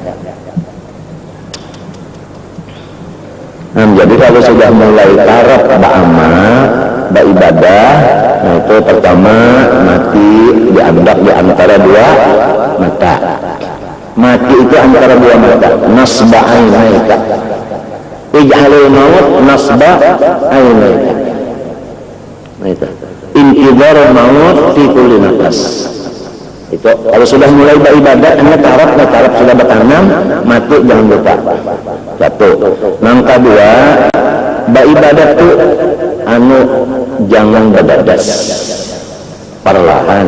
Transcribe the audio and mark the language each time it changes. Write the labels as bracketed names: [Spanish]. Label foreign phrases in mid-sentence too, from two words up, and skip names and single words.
[Indonesian] Nah, jadi kalau sudah mulai taraf ba'amal, beribadah, nah itu pertama mati dianggap di antara dua mata. Mati itu antara dua mata. [Arabic] نصب عينيك، اجعل الموت نصب عينيك. [Indonesian] Nah itu [Arabic] انتظار الموت في كل نفس. [Indonesian] Itu kalau sudah mulai beribadah, hanya taraf sudah bertanam, mati jangan lupa. Satu. Yang kedua, beribadah itu anu jangan berdadas, perlahan.